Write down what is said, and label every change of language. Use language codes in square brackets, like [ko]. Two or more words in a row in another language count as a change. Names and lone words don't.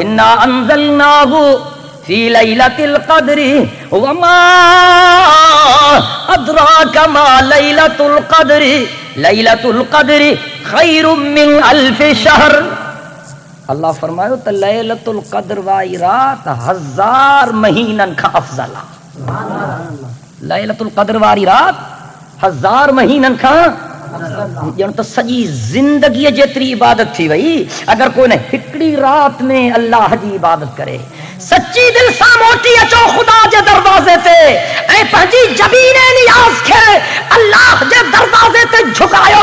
[ar] انا انزلناہ فی لیلۃ القدر وما ادراک ما لیلۃ القدر لیلۃ القدر خیر من الف شہر. [sd] اللہ فرمایا تو لیلۃ القدر وائی رات 1000 مہینن کا افضل. لیلۃ القدر والی رات 1000 مہینن کا ॼण त सॼी ज़िंदगीअ जेतिरी इबादत थी वई. अगर कोई न हिकिड़ी रात में अल्लाह जी इबादत करे, सच्ची दिल सां मोटी अचो ख़ुदा जे दरवाज़े ते ऐं पंहिंजी जबीन नियाज़ खे अल्लाह जे दरवाज़े ते झुकायो.